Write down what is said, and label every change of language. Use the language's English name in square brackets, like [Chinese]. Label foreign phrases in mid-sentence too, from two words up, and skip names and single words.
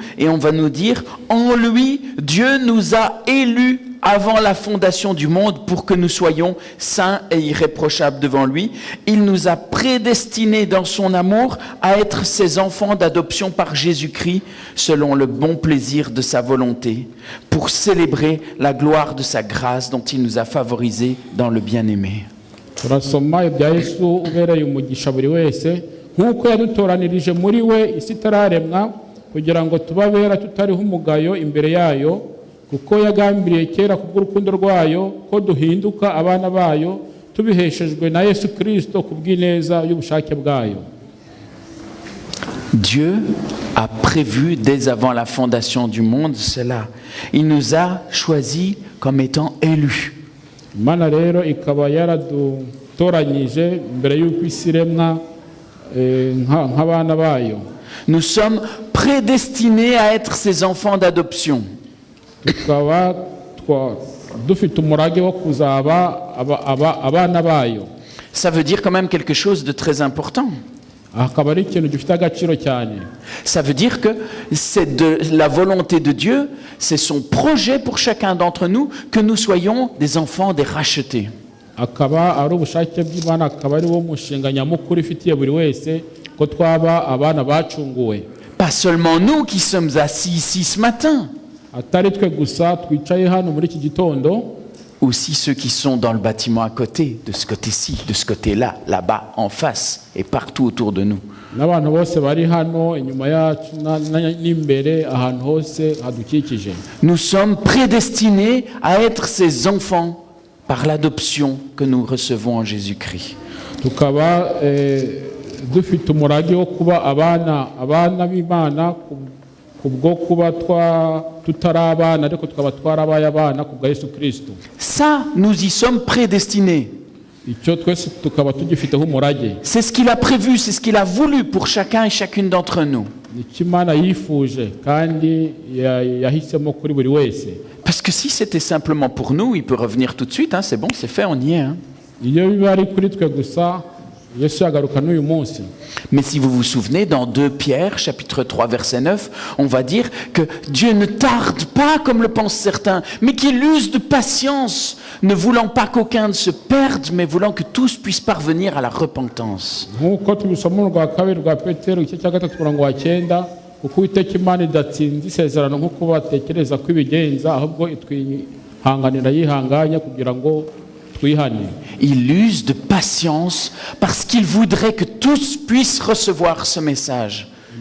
[French] Et on va nous dire, en lui, Dieu nous a élus avant la fondation du monde pour que nous soyons saints et irréprochables devant lui. Il nous a prédestinés dans son amour à être ses enfants d'adoption par Jésus-Christ selon le bon plaisir de sa volonté pour célébrer la gloire de sa grâce dont il nous a favorisés dans le bien-aimé. [Kinyarwanda] turasoma ibya Yesu ubereye umugisha buri wese nk'uko yadutoranirije muri we isi itararemwa kugira ngo tubabera tutariho umugayo imbere yayo kuko yagambiriye kera kubw'urukundo rwayo ko duhinduka abana bayo tubiheshejwe na Yesu Kristo kubw'ineza y'ubushake bwayo. [French] Dieu a prévu dès avant la fondation du monde cela. Il nous a choisis comme étant élus. [Kinyarwanda] Imana rero ikaba yaradutoranyije mbere y'uko isi iremwa nk'abana bayo. [French] Nous sommes prédestinés à être ses enfants d'adoption. [Kinyarwanda] Tukaba dufite umurage wo kuzaba abana bayo. [French] Ça veut dire quand même quelque chose de très important. [Kinyarwanda] Akaba ari ikintu gifite agaciro cyane. [French] Ça veut dire que c'est de la volonté de Dieu, c'est son projet pour chacun d'entre nous que nous soyons des enfants des rachetés. [Kinyarwanda] Akaba ari ubushake bw'Imana, akaba ari wo mushinga nyamukuru ifitiye buri wese ko twaba abana bacunguwe. [French] Pas seulement nous qui sommes assis ici ce matin. [Kinyarwanda] Atari twe gusa twicaye hano muri iki gitondo. [French] Aussi ceux qui sont dans le bâtiment à côté, de ce côté-ci, de ce côté-là, là-bas, en face et partout autour de nous. [Kinyarwanda] N'abantu bose bari hano inyuma yacu n'imbere ahantu hose hadukikije. [French] Nous sommes prédestinés à être ces enfants par l'adoption que nous recevons en Jésus-Christ. [Kinyarwanda] Tukaba dufite umurage wo kuba abana b'Imana kubwo kuba tutarabana ariko tukaba twarabaye abana kubwa Yesu Kristo. [French] Ça, nous y sommes prédestinés. [Kinyarwanda] Icyo twese tukaba tugifiteho umurage. [French] C'est ce qu'il a prévu, c'est ce qu'il a voulu pour chacun et chacune d'entre nous. [Kinyarwanda] Imana yifuje kandi yahisemo kuri buri wese. [French] Parce que si c'était simplement pour nous, il peut revenir tout de suite, hein, c'est bon, c'est fait, on y est. Hein. [Kinyarwanda] Iyo biba ari kuri twe gusa Yesu yagaruka n'uyu munsi. [French] Mais si vous vous souvenez, dans 2 Pierre, chapitre 3, verset 9, on va dire que Dieu ne tarde pas, comme le pensent certains, mais qu'il use de patience, ne voulant pas qu'aucun ne se perde, mais voulant que tous puissent parvenir à la repentance. [Kinyarwanda] Nk'uko tubisoma mu rwa kabiri rwa Petero igice cya 3:9, kuko Uwiteka Imana idatsinze isezerano nk'uko batekereza ko ibigenza, ahubwo itwihanganira yihanganya kugira ngo [French] il use de patience parce qu'il voudrait que tous puissent recevoir ce message.